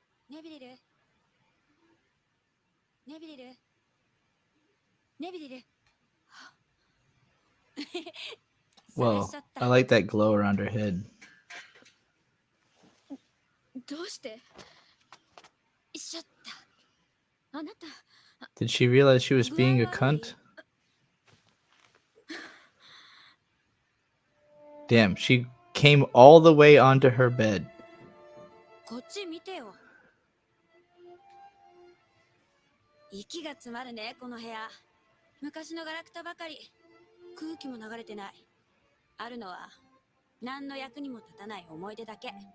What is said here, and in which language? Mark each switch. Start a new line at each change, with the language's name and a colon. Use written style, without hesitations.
Japanese: ネビリル、ネビリル、ネビリル。
English: Well, I like that glow around her head.
Japanese: どうしてしちゃった。あなた
English: Did she realize she was being a
Japanese: 具合悪い？
English: cunt? Damn, she came all the way onto her bed.
Japanese: こっち見てよ。息が詰まるね、この部屋。昔のガラクタばかり。空気も流れてない。あるのは何の役にも立たない思い出だけ。